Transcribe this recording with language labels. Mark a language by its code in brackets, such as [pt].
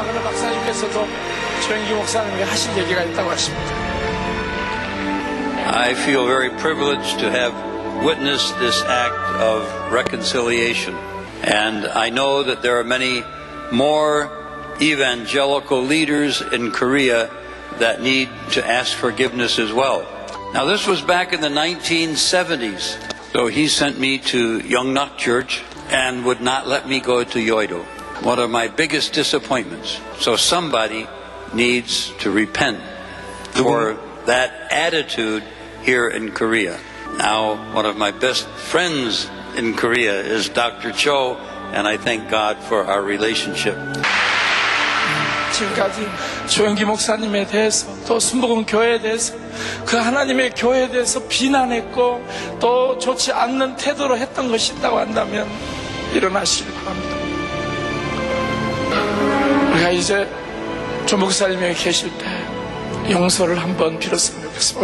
[ko] 박사님께서도 조영기 목사님에게 하신 얘기가 있다고 하십니다. [en] I feel very privileged to have witnessed this act of reconciliation. And I know that there are many more evangelical leaders in Korea that need to ask forgiveness as well. Now this was back in the 1970s. So he sent me to Yongnok Church and would not let me go to Yoido. One of my biggest disappointments. So somebody needs to repent for that attitude here in Korea. Now, one of my best friends in Korea is Dr. Cho, and I thank God for our relationship. [ko] 지금까지 조영기 목사님에 대해서 또 순복음 교회에 대해서 그 하나님의 교회에 대해서 비난했고 또 좋지 않는 태도로 했던 것이 있다고 한다면 일어나시길 바랍니다. 우리가 이제 조 목사님이 계실 때 용서를 한번 빌었으면 좋겠습니다.